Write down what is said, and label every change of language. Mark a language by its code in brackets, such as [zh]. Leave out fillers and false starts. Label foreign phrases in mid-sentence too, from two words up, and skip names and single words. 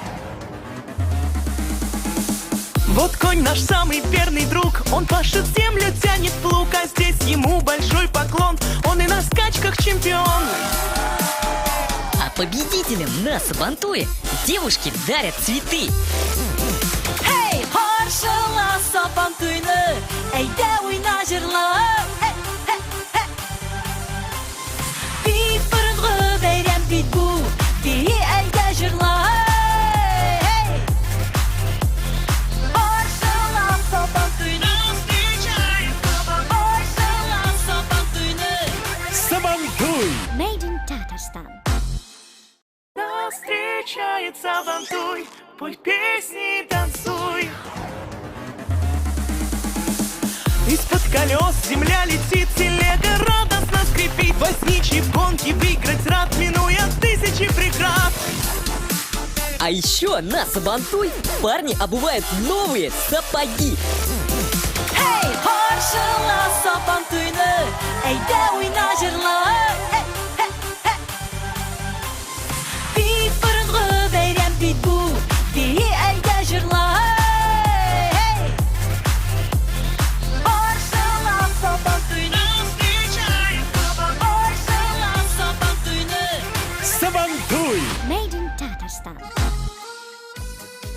[ru] Вот конь наш самый верный друг, он пашет землю, тянет плуг, а здесь ему большой поклон, он и на скачках чемпион. А победителям на Сабантуе девушки дарят цветы. [tt] Эй, харшала Сабантуйны, әйдә уйна җырла. Бик борынгы бәйрәм бит бу, бии әйдә җырла. [en] Made in Tatarstan. [ru] Нас встречает Сабантуй, пой песни и танцуй. Из-под колес земля летит, телега радостно скрипит. Возничий в гонке выиграть рад, минуя тысячи преград. А еще на Сабантуй парни обувают новые сапоги. [tt] Эй, харшала Сабантуйны, әйдә уйна җырла. Бик борынгы бәйрәм бит бу, бии әйдә җырла. Харшала Сабантуйны, харшала Сабантуйны. Сабантуй! [en] Made in Tatarstan.